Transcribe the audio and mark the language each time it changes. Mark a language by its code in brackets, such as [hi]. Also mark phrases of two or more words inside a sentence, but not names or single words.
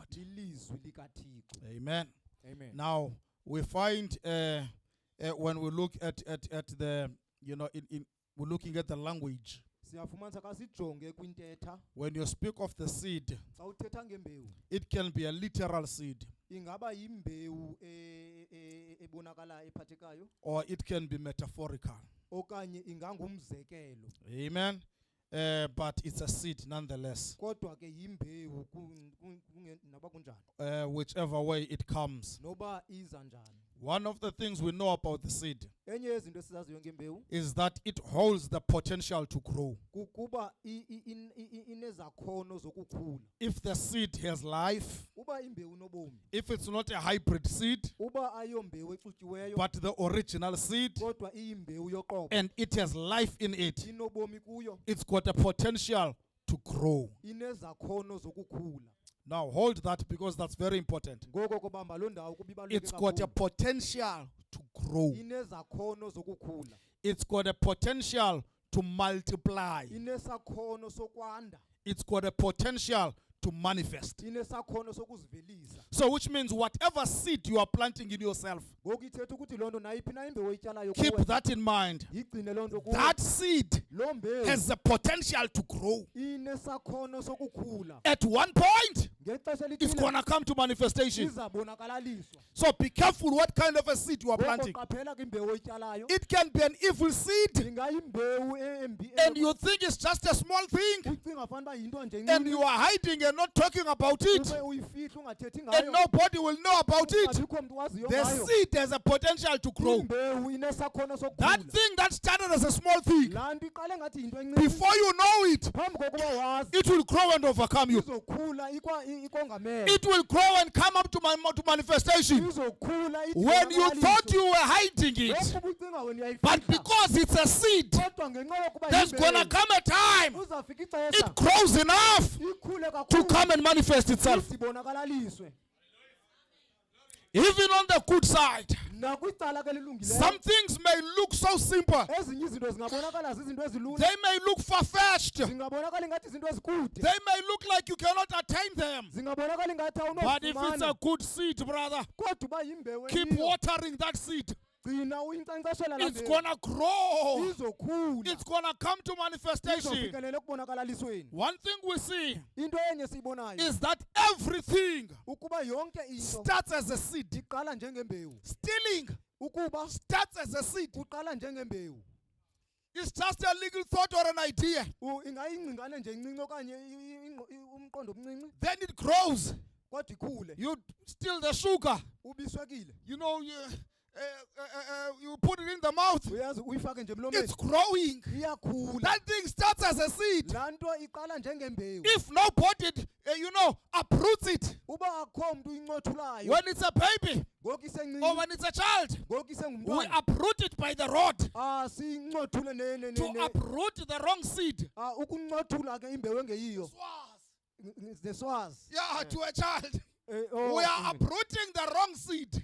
[xh] lilizwi likaThixo. Amen. Amen. [en] Now we find when we look at the we're looking at the language. [xh] Siyafumanisa xa sijonge kwintetha [en] When you speak of the seed, [xh] xa uthetha ngembewu [en] it can be a literal seed, [xh] ingaba yimbewu ebonakala ephathekayo [en] or it can be metaphorical. [xh] okanye ingangumzekelo, Amen. [en] But it's a seed nonetheless. [xh] kodwa ke yimbewu noba kunjani, [en] Whichever way it comes. [xh] noba iza njani. [en] One of the things we know about the seed [xh] Enye yezinto esizaziyo ngembewu [en] is that it holds the potential to grow. [xh] kukuba inezakhono zokukhula. [en] If the seed has life, [xh] Uba imbewu nobomi, [en] if it's not a hybrid seed, [xh] uba ayombewu exutyiweyo [en] but the original seed, [xh] kodwa iyimbewu yoqobo, [en] and it has life in it, [xh] inobomi kuyo, [en] it's got a potential to grow. [xh] inezakhono zokukhula. [en] Now hold that, because that's very important. [xh] Ngoko kubamba lo ndawo kuba [en] It's [xh] ibaluleke [en] got a [xh] kakhulu. [en] potential to grow. [xh] Inezakhono zokukhula, [en] It's got a potential to multiply. [xh] inesakhono sokwanda, [en] It's got a potential to manifest. [xh] inesakhono sokuzivelisa. [en] So which means whatever seed you are planting in yourself, [xh] Ngoku ithetha ukuthi loo nto nayiphi na imbewu oyityalayo [en] keep [xh] kuwe, [en] that in mind. [xh] yigcine loo nto kuwe. [en] That seed [xh] Loo mbewu [en] has the potential to grow. [xh] inesakhono sokukhula. [en] At one point, [xh] Ngexesha [en] it's [xh] elithile [en] going to come to manifestation. [xh] izabonakaliswa. [en] So be careful what kind of a seed you are [xh] Ngoko [en] planting. [xh] qaphela kwimbewu oyityalayo. [en] It can be an evil seed, [xh] Ingayimbewu embi [en] and you think it's just a small thing, [xh] ucinga fanuba yinto nje [en] and [xh] encinci, [en] you are hiding and not talking about it, [xh] ube uyifihla ungathethi [en] and [xh] ngayo. [en] nobody will know about it. [xh] Akukho mntu waziyo [en] The [xh] ngayo. [en] seed has a potential to grow. [xh] Imbewu inesakhono [en] That [xh] sokukhula. [en] thing that started as a small thing, [xh] Laa nto iqale ngathi yinto encinci, [en] before you know it, [xh] phambi kokuba wazi [en] it will grow and overcome you. [xh] izokhula ikongamele. [en] It will grow and come up to manifestation. [xh] Izokhula ithi [en] When you [xh] ibonakaliswe. [en] thought you were hiding it, [xh] Lokhu ubucinga wena [en] but [xh] uyayifihla. [en] because it's a seed, [xh] Kodwa ngenxa yokuba [en] there's gonna [xh] yimbewu, [en] come a time [xh] uzafika ixesha [en] it grows enough [xh] ikhule [en] to [xh] kakhulu [en] come and manifest itself. [xh] ibonakaliswe. [en] Even on the good side, [xh] Nakwicala ke lilungileyo, [en] some things may look so simple. [xh] ezinye izinto zingabonakala zizinto ezilula, [en] They may look far-fetched. [xh] zingabonakala ingathi izinto ezikude, [en] They may look like you cannot attain them. [xh] zingabonakala ingathi [en] But if it's a [xh] awunofumana. [en] good seed, brother, [xh] Kodwa uba yimbewu [en] keep [xh] eyiyo, [en] watering that seed. [xh] gcina uyinkcenkceshela laa [en] It's [xh] mbewu. [en] gonna grow. [xh] Izokhula, [en] It's gonna come to manifestation. [xh] izofikelela ekubonakalisweni. [en] One thing we see [xh] Into enye siyibonayo [en] is that everything [xh] ukuba yonke into [en] starts as a seed. [xh] iqala njengembewu. [en] Stealing [xh] Ukuba [en] starts as a seed. [xh] kuqala njengembewu. [en] It's just a little thought or an idea. [xh] Ingayingcingane nje encinci okanye umqondo omncinci, [en] Then it grows. [xh] kodwa ikhule. [en] You steal the sugar. [xh] Ubiswekile, [en] You put it in the mouth. [xh] uyazi uyifake nje [en] It's [xh] emlomeni, [en] growing. [xh] iyakhula. [en] That thing starts as a seed. [xh] Laa nto iqala njengembewu. [en] If nobody, uproots it, [xh] Uba akho mntu uyincothulayo, [en] when it's a baby [xh] ngoku [en] or [xh] isencinci, [en] when it's a child, [xh] ngoku [en] we [xh] isengumntwana, [en] uproot it by the rod. [xh] sincothule [en] To uproot the wrong seed. [xh] ukuncothula ke imbewu engeyiyo. [en] The Swazi. Yeah, to a child. Oh, We are uprooting the wrong seed.